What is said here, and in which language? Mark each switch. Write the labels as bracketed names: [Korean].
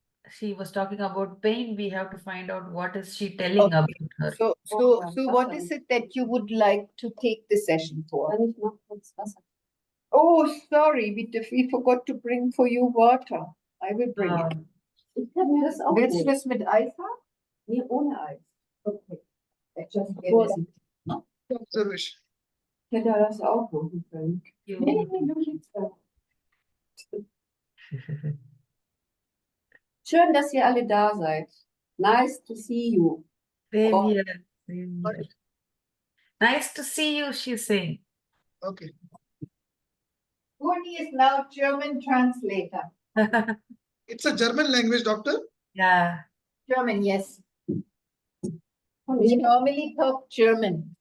[English] She was talking about pain. We have to find out what is she telling about her. So what is it that you would like to take the session for? Oh, sorry, we forgot to bring for you water. I will bring it. [German] Willst du das mit Eis haben? Nee, ohne Eis. [English] Okay. Observation. [German] Ich hätte das auch machen können. Nee, du jetzt da. Schön, dass ihr alle da seid. [English] Nice to see you. Same here. Same here. Nice to see you, she's saying. Okay. Uni is now German translator. It's a German language, doctor. Yeah. German, yes. We normally talk German.